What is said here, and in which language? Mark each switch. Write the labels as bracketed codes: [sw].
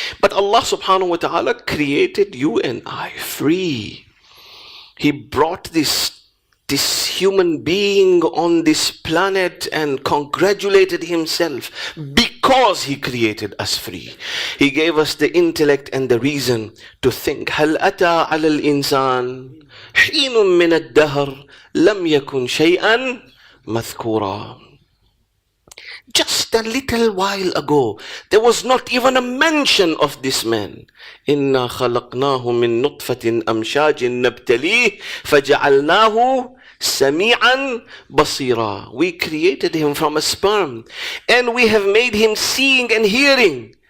[en] But Allah subhanahu wa ta'ala created you and I free. He brought this this human being on this planet and congratulated himself because he created us free. He gave us the intellect and the reason to think. [ar] هل أتى على الإنسان حين من الدهر لم يكن شيئا مذكورا. [en] Just a little while ago, there was not even a mention of this man. [ar] إِنَّا خَلَقْنَاهُ مِن نُطْفَةٍ أَمْشَاجٍ نَبْتَلِيهِ فَجَعَلْنَاهُ سَمِيعًا بَصِيرًا. [en] We created him from a sperm, and we have made him seeing and hearing.